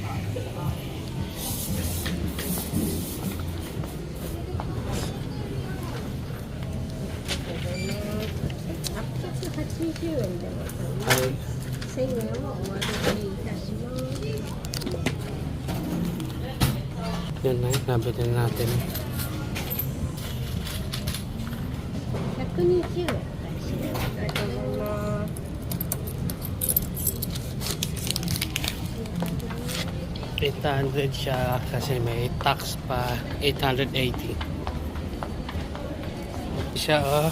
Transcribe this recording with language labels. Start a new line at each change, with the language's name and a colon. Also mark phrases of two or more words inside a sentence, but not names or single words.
Filipino: Ay. Yan na, nabili natin.
Japanese: 120円だったりします。ありがとうございます。
Filipino: 800 siya kasi may tax pa 880 siya oh.